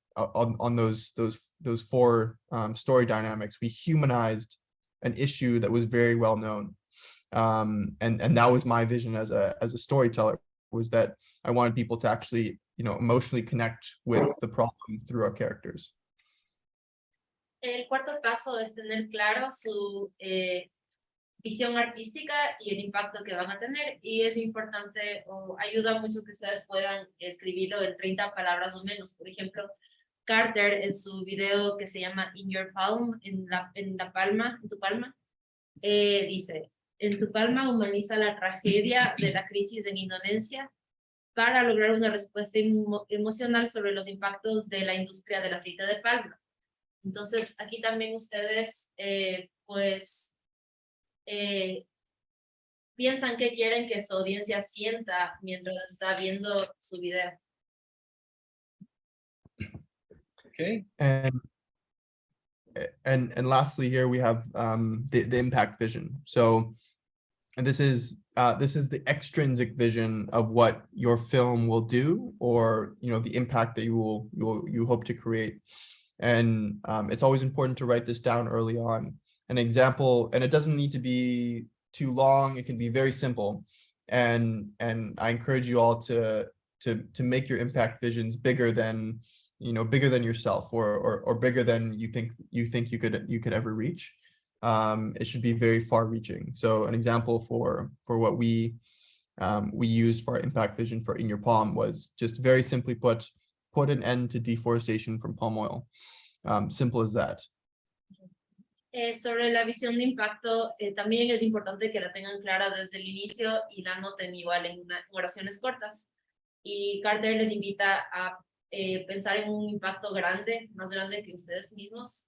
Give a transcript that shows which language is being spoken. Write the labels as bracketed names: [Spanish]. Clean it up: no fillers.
[English] on those four story dynamics, we humanized an issue that was very well known. And that was my vision as a storyteller, was that I wanted people to actually, emotionally connect with the problem through our characters. [Spanish] El cuarto paso es tener claro su visión artística y el impacto que van a tener, y es importante o ayuda mucho que ustedes puedan escribirlo en 30 palabras o menos. Por ejemplo, Carter en su video que se llama In Your Palm, en tu palma, dice: en tu palma humaniza la tragedia de la crisis en Indonesia para lograr una respuesta emocional sobre los impactos de la industria del aceite de palma. Entonces, aquí también ustedes, piensan que quieren que su audiencia sienta mientras está viendo su video. [English] Okay. And lastly, here we have the impact vision. So, and this is the extrinsic vision of what your film will do, or the impact that you hope to create. And it's always important to write this down early on. An example, and it doesn't need to be too long. It can be very simple. And I encourage you all to make your impact visions bigger than yourself, or bigger than you think you could ever reach. It should be very far reaching. So an example for what we use for our impact vision for In Your Palm was just very simply put an end to deforestation from palm oil. Simple as that. [Spanish] Sobre la visión de impacto, también es importante que la tengan clara desde el inicio y la anoten igual en oraciones cortas. Y Carter les invita a pensar en un impacto grande, más grande que ustedes mismos.